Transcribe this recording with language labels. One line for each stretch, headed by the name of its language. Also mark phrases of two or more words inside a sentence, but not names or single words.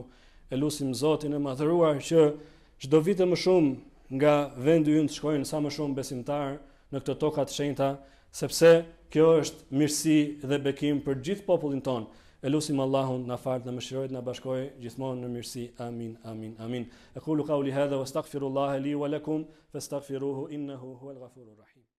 Albanian: Elusim Zotin e madhëruar që çdo vit më shumë nga vendi ynë të shkojnë sa më shumë besimtar në këto toka të shenjta, sepse kjo është mirësi dhe bekim për gjithë popullin ton. Elusim Allahun na fal, na mëshiroj, na bashkoj gjithmonë në mirësi.
Arabic: آمين آمين آمين. أقول قولي هذا وأستغفر الله لي ولكم فاستغفروه إنه هو الغفور الرحيم.